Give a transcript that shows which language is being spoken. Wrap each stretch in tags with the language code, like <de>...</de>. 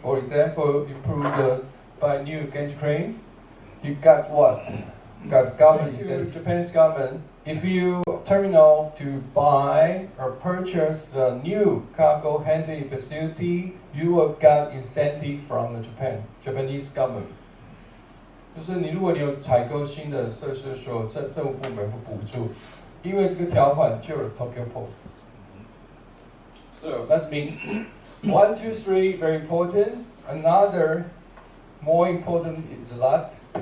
<en>For example, improve by new gauge crane. You got what? Got government, Japan's government. If you terminal to buy or purchase a new cargo handling facility, you will get incentive from the Japanese government.</en> <zh>就是你如果你有采购新的设施的时候，政府部门会补助，因为这个条款就是 Tokyo Port.</zh> <en>So that means 1, 2, 3 very important. Another more important is that.</en>